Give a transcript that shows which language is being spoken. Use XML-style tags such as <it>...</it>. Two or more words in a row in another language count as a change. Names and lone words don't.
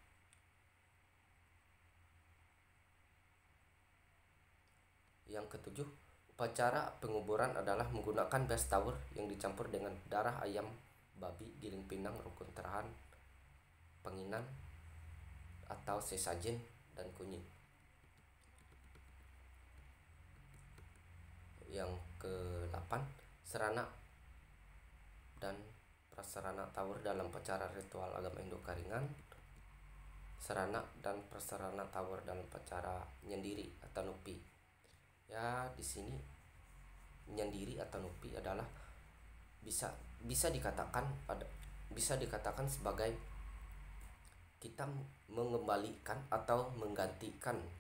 <id>Yang ketujuh, upacara penguburan adalah menggunakan beras tawar yang dicampur dengan darah ayam, babi, giling pinang, rukun terahan, penginan atau sesajen dan kunyit. Yang ke-8, serana dan prasarana tawar dalam upacara ritual agama Hindu Karingan. Serana dan prasarana tawar dalam upacara nyendiri atau nupi. Ya, di sini nyendiri atau nupi adalah bisa dikatakan sebagai kita mengembalikan atau menggantikan</id>